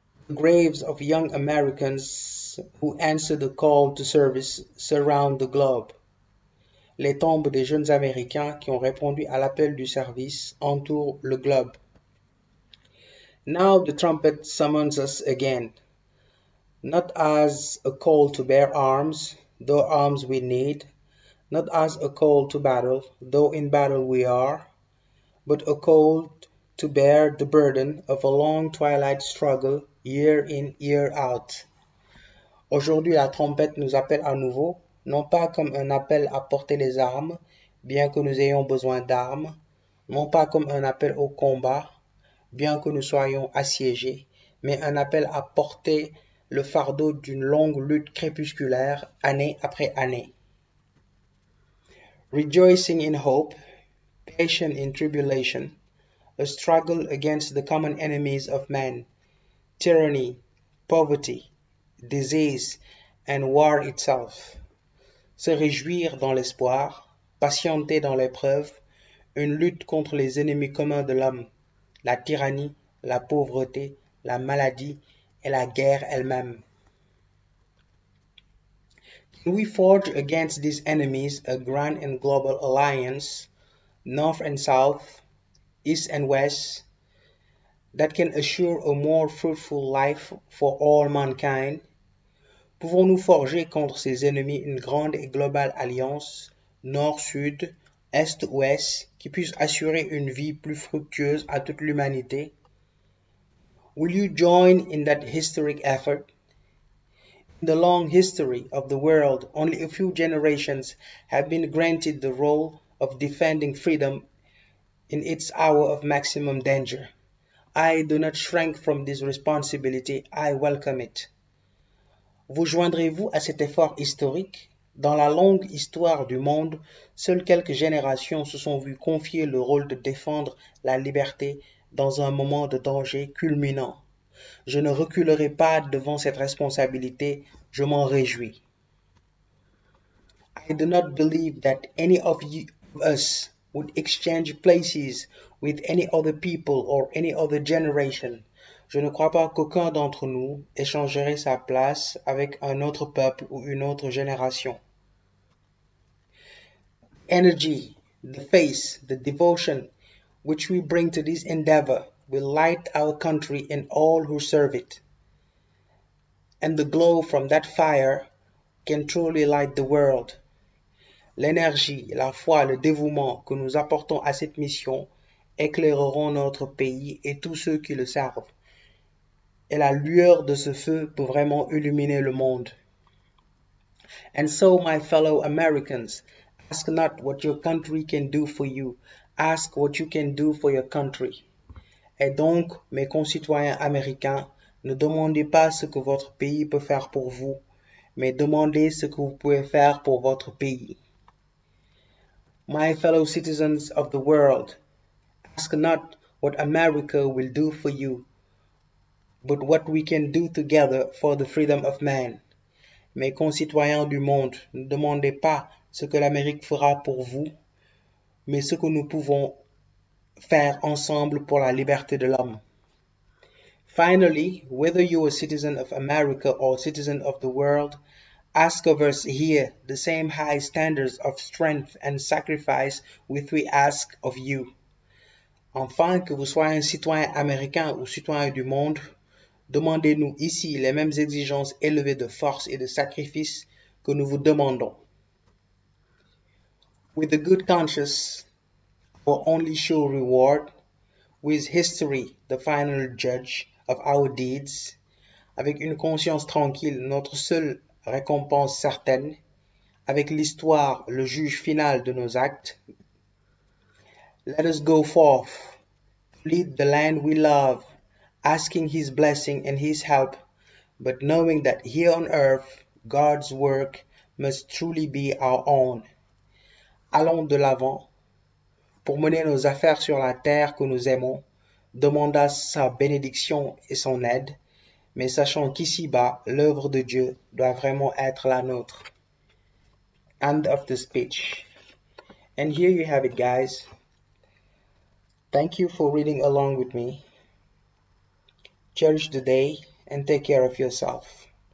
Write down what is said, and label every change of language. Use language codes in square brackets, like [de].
[en] The graves of young Americans who answer the call to service surround the globe. [fr] Les tombes des jeunes Américains qui ont répondu à l'appel du service entourent le globe. [en] Now the trumpet summons us again, not as a call to bear arms, though arms we need, not as a call to battle, though in battle we are, but a call to bear the burden of a long twilight struggle, year in, year out. [fr] Aujourd'hui, la trompette nous appelle à nouveau, non pas comme un appel à porter les armes, bien que nous ayons besoin d'armes, non pas comme un appel au combat, bien que nous soyons assiégés, mais un appel à porter le fardeau d'une longue lutte crépusculaire, année après année. [en] Rejoicing in hope, patient in tribulation, a struggle against the common enemies of man, tyranny, poverty, disease, and war itself. [fr] Se réjouir dans l'espoir, patienter dans l'épreuve, une lutte contre les ennemis communs de l'homme, la tyrannie, la pauvreté, la maladie et la guerre elle-même. [en] Can we forge against these enemies a grand and global alliance, north and south, east and west, that can assure a more fruitful life for all mankind? [fr] Pouvons-nous forger contre ces ennemis une grande et globale alliance, nord-sud, est-ouest, qui puisse assurer une vie plus fructueuse à toute l'humanité? [en] Will you join in that historic effort? In the long history of the world, only a few generations have been granted the role of defending freedom in its hour of maximum danger. I do not shrink from this responsibility, I welcome it. [fr] Vous joindrez-vous à cet effort historique? Dans la longue histoire du monde, seules quelques générations se sont vues confier le rôle de défendre la liberté dans un moment de danger culminant. Je ne reculerai pas devant cette responsabilité, je m'en réjouis. [en] I do not believe that any of us would exchange places with any other people or any other generation. [fr] Je ne crois pas qu'aucun d'entre nous échangerait sa place avec un autre peuple ou une autre génération. [en] Energy, the faith, the devotion which we bring to this endeavor will light our country and all who serve it. And the glow from that fire can truly light the world. [fr] L'énergie, la foi, le dévouement que nous apportons à cette mission éclaireront notre pays et tous ceux qui le servent. Et la lueur de ce feu peut vraiment illuminer le monde. [en] And so, my fellow Americans, ask not what your country can do for you, ask what you can do for your country. [fr] Et donc, mes concitoyens américains, ne demandez pas ce que votre pays peut faire pour vous, mais demandez ce que vous pouvez faire pour votre pays. [en] My fellow citizens of the world, ask not what America will do for you, but what we can do together for the freedom of man. [fr] Mes concitoyens du monde, ne demandez pas ce que l'Amérique fera pour vous, mais ce que nous pouvons faire ensemble pour la liberté de l'homme. [en] Finally, whether you are a citizen of America or a citizen of the world, ask of us here the same high standards of strength and sacrifice which we ask of you. [fr] Enfin, que vous soyez un citoyen américain ou citoyen du monde, demandez-nous ici les mêmes exigences élevées de force et de sacrifice que nous vous demandons. [en] With a good conscience, our only sure reward, with history the final judge of our deeds, [fr] avec une conscience tranquille, notre seule récompense certaine, avec l'histoire le juge final de nos actes, [en] let us go forth, lead the land we love, asking his blessing and his help, but knowing that here on earth, God's work must truly be our own. [fr] Allons de l'avant, pour mener nos affaires sur la terre que nous aimons, demandant sa bénédiction et son aide, mais sachant qu'ici-bas, l'œuvre de Dieu doit vraiment être la nôtre. [en] End of the speech. And here you have it, guys. Thank you for reading along with me. Cherish the day and take care of yourself.